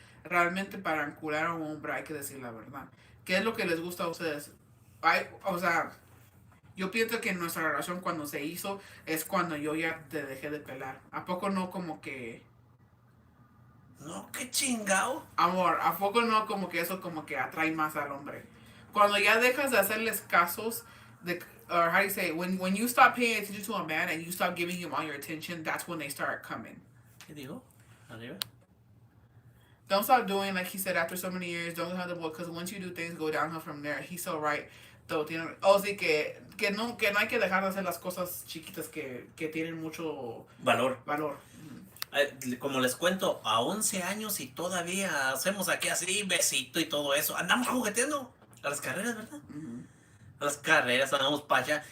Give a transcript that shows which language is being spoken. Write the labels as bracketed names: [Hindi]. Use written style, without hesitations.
[Spanish] Realmente para curar a un hombre hay que decir la verdad. ¿Qué es lo que les gusta a ustedes? O sea, yo pienso que nuestra relación cuando se hizo es cuando yo ya te dejé de pelar. ¿A poco no como que... No, qué chingao. Amor, ¿a poco no como que eso como que atrae más al hombre? Cuando ya dejas de hacerles casos, de, [English] or how do you say, when you stop paying attention to a man and you stop giving him all your attention, that's when they start coming. [Spanish] ¿Qué digo? Arriba. [English] Don't stop doing like he said after so many years. Don't have the book because once you do things go downhill from there. He's so right. [Spanish] Todo tiene, sí que no hay que dejar de hacer las cosas chiquitas que tienen mucho Valor. valor. Como les cuento, a 11 años y todavía hacemos aquí así, besito y todo eso. Andamos jugueteando a las carreras, ¿verdad? A las carreras andamos para allá.